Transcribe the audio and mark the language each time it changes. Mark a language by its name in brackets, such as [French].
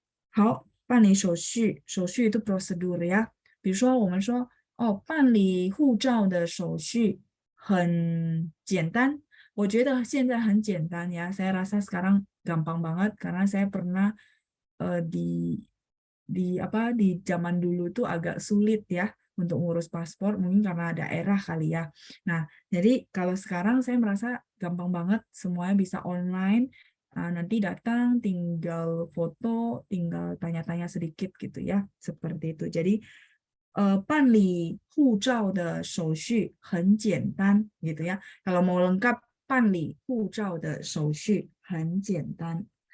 [Chinese] 好，办理手续，手续 [Indonesian] itu prosedur ya. [Chinese] 比如说我们说办理护照的手续很简单. 我觉得现在很简单ya. [Indonesian] Saya rasa sekarang gampang banget karena saya pernah di zaman dulu tuh agak sulit ya untuk ngurus paspor, mungkin karena daerah kali ya. Nah, jadi kalau sekarang saya merasa gampang banget, semuanya bisa online. Nanti datang, tinggal foto, tinggal tanya-tanya sedikit gitu ya, seperti itu. [Chinese] Jadi 办理护照的手续很简单 gitu ya. Kalau mau lengkap 办理护照的手续很简单.